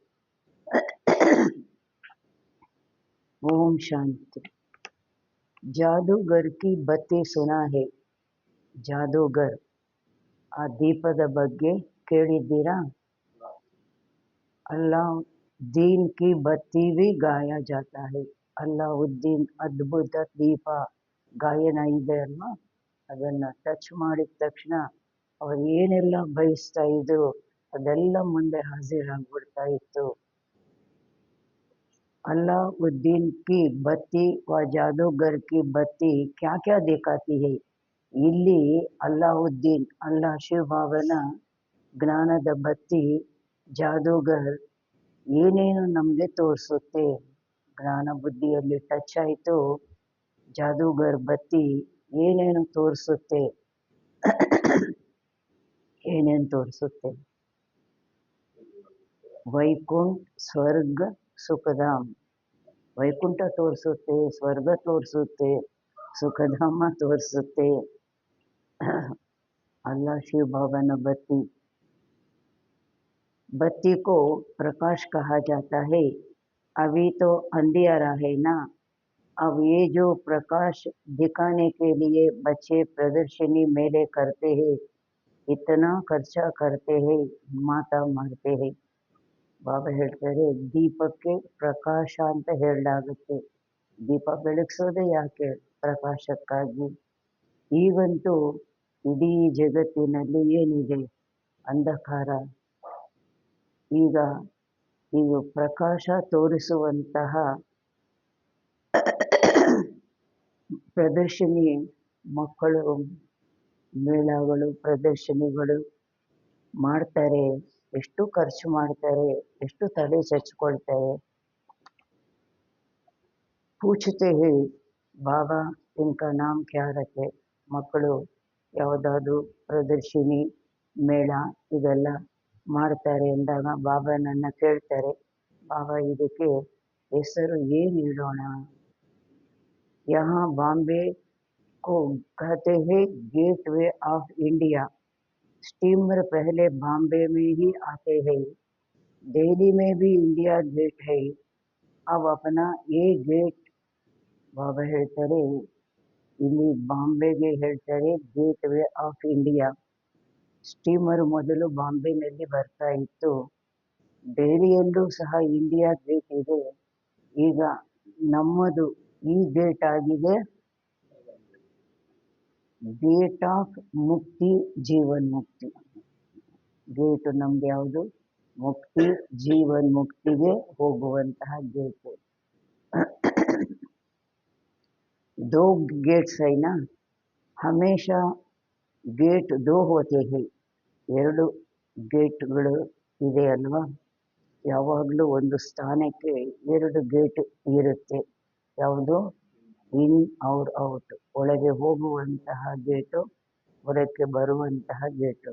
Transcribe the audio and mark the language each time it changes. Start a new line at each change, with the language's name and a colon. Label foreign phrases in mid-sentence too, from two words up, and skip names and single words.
Hindi: ओम शांति। जादूगर की बत्ती सुना है।
Kannada: ಜಾದೂಗರ್, ಆ ದೀಪದ ಬಗ್ಗೆ ಕೇಳಿದ್ದೀರಾ?
Hindi: अलाउद्दीन की बत्ती भी गाया जाता है।
Kannada: ಅಲ್ಲಾವುದ್ದೀನ್ ಅದ್ಭುತ ದೀಪ ಗಾಯನ ಇದೆ ಅಲ್ವಾ, ಅದನ್ನು ಟಚ್ ಮಾಡಿದ ತಕ್ಷಣ ಅವ್ರು ಏನೆಲ್ಲ ಬಯಸ್ತಾ ಇದ್ರು ಅದೆಲ್ಲ ಮುಂದೆ ಹಾಜರಾಗ್ಬಿಡ್ತಾ ಇತ್ತು।
Hindi: अल्लाउद्दीन की बत्ती व जादूगर की बत्ती क्या क्या दिखाती है?
Kannada: ಇಲ್ಲಿ ಅಲ್ಲಾವುದ್ದೀನ್ ಅಲ್ಲಾ ಶಿವಭಾವನ ಜ್ಞಾನದ ಬತ್ತಿ ಜಾದೂಗರ್ ಏನೇನು ನಮಗೆ ತೋರಿಸುತ್ತೆ? ಜ್ಞಾನ ಬುದ್ಧಿಯಲ್ಲಿ ಟಚ್ ಆಯಿತು, ಜಾದೂಗರ್ ಬತ್ತಿ ಏನೇನು ತೋರಿಸುತ್ತೆ? ಏನೇನು ತೋರಿಸುತ್ತೆ? ವೈಕುಂಠ ಸ್ವರ್ಗ ಸುಖಧಾಮ್, ವೈಕುಂಠ ತೋರಿಸುತ್ತೆ, ಸ್ವರ್ಗ ತೋರಿಸುತ್ತೆ, ಸುಖಧಾಮ ತೋರಿಸುತ್ತೆ।
Hindi: अल्लाह शिव भवन बत्ती, बत्ती को प्रकाश कहा जाता है। अभी तो अंधियारा है ना, अब ये जो प्रकाश दिखाने के लिए बच्चे प्रदर्शनी मेले करते हैं, इतना खर्चा करते हैं, माता मारते हैं।
Kannada: ಬಾಬಾ ಹೇಳ್ತಾರೆ, ದೀಪಕ್ಕೆ ಪ್ರಕಾಶ ಅಂತ ಹೇಳಲಾಗುತ್ತೆ, ದೀಪ ಬೆಳಗಿಸೋದೇ ಯಾಕೆ? ಪ್ರಕಾಶಕ್ಕಾಗಿ। ಈಗಂತೂ ಇಡೀ ಜಗತ್ತಿನಲ್ಲಿ ಏನಿದೆ? ಅಂಧಕಾರ। ಈಗ ಇದು ಪ್ರಕಾಶ ತೋರಿಸುವಂತಹ ಪ್ರದರ್ಶನಿ ಮಕ್ಕಳು ಮೇಳಗಳು ಪ್ರದರ್ಶನಿಗಳು ಮಾಡ್ತಾರೆ. ಎಷ್ಟು ಖರ್ಚು ಮಾಡ್ತಾರೆ, ಎಷ್ಟು ತಲೆ ಚಚ್ಕೊಳ್ತಾರೆ.
Hindi: पूछते हैं बाबा इनका नाम क्या रखे.
Kannada: ಮಕ್ಕಳು ಯಾವುದಾದ್ರು ಪ್ರದರ್ಶಿನಿ ಮೇಳ ಇದೆಲ್ಲ ಮಾಡ್ತಾರೆ ಎಂದಾಗ ಬಾಬಾನನ್ನ ಕೇಳ್ತಾರೆ, ಬಾಬಾ ಇದಕ್ಕೆ ಹೆಸರು ಏನು ಇಡೋಣ.
Hindi: यहाँ बॉम्बे को कहते हैं गेटवे ऑफ इंडिया. स्टीमर पहले बॉम्बे में ही आते हैं. दिल्ली में भी इंडिया गेट है. अब अपना ये गेट
Kannada: ಬಾಬಾ ಹೇಳ್ತಾರೆ, ಇಲ್ಲಿ ಬಾಂಬೆಗೆ ಹೇಳ್ತಾರೆ ಗೇಟ್ ವೇ ಆಫ್ ಇಂಡಿಯಾ. ಸ್ಟೀಮರ್ ಮೊದಲು ಬಾಂಬೆನಲ್ಲಿ ಬರ್ತಾ ಇತ್ತು. ದೆಹಲಿಯಲ್ಲೂ ಸಹ ಇಂಡಿಯಾ ಗೇಟ್ ಇದೆ. ಈಗ ನಮ್ಮದು ಈ ಗೇಟ್ ಆಗಿದೆ ಗೇಟ್ ಆಫ್ ಮುಕ್ತಿ ಜೀವನ್ ಮುಕ್ತಿ. ಗೇಟ್ ನಮ್ದು ಯಾವುದು? ಮುಕ್ತಿ ಜೀವನ್ ಮುಕ್ತಿಗೆ ಹೋಗುವಂತಹ ಗೇಟ್.
Hindi: दो गेट्स है ना, हमेशा गेट दो होते हैं.
Kannada: ಎರಡು ಗೇಟ್ಗಳು ಇದೆ ಅಲ್ವಾ. ಯಾವಾಗಲೂ ಒಂದು ಸ್ಥಾನಕ್ಕೆ ಎರಡು ಗೇಟ್ ಇರುತ್ತೆ. ಯಾವುದು?
Hindi: इन और आउट.
Kannada: ಒಳಗೆ ಹೋಗುವಂತಹ ಗೇಟು, ಹೊರಕ್ಕೆ ಬರುವಂತಹ ಗೇಟು.